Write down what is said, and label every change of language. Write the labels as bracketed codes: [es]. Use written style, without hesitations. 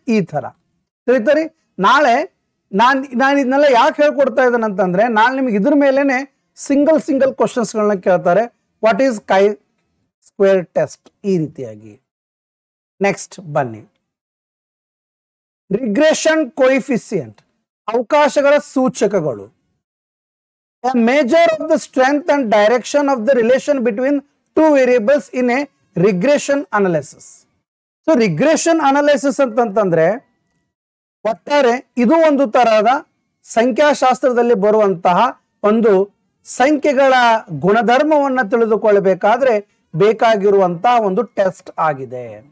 [kn] ಈ ತರ ತಿಳಿತರಿ. ನಾಳೆ ನಾನು ಇದನ್ನೆಲ್ಲ ಯಾಕೆ ಹೇಳ್ಕೊಡ್ತಾ ಇದ್ದೇನೆ ಅಂತಂದ್ರೆ, ನಾಳೆ ನಿಮ್ಗೆ ಇದ್ರ ಮೇಲೆನೆ ಸಿಂಗಲ್ ಕ್ವಶನ್ಸ್ಗಳನ್ನ ಕೇಳ್ತಾರೆ. [en] what is chi square test, [kn] ಈ ರೀತಿಯಾಗಿ. ನೆಕ್ಸ್ಟ್ ಬನ್ನಿ, ರಿಗ್ರೆಷನ್ ಕೋಯಿಫಿಸಿಯಂಟ್, ಅವಕಾಶಗಳ ಸೂಚಕಗಳು. [en] A measure of the strength and direction of the relation between two variables in a regression analysis. [kn] So regression analysis ಅಂತಂದ್ರೆ ಒಟ್ಟಾರೆ ಇದು ಒಂದು ತರಹದ ಸಂಖ್ಯಾಶಾಸ್ತ್ರದಲ್ಲಿ ಬರುವಂತಹ ಒಂದು ಸಂಖ್ಯೆಗಳ ಗುಣಧರ್ಮವನ್ನು ತಿಳಿದುಕೊಳ್ಳಬೇಕಾದ್ರೆ ಬೇಕಾಗಿರುವಂತಹ ಒಂದು ಟೆಸ್ಟ್ ಆಗಿದೆ.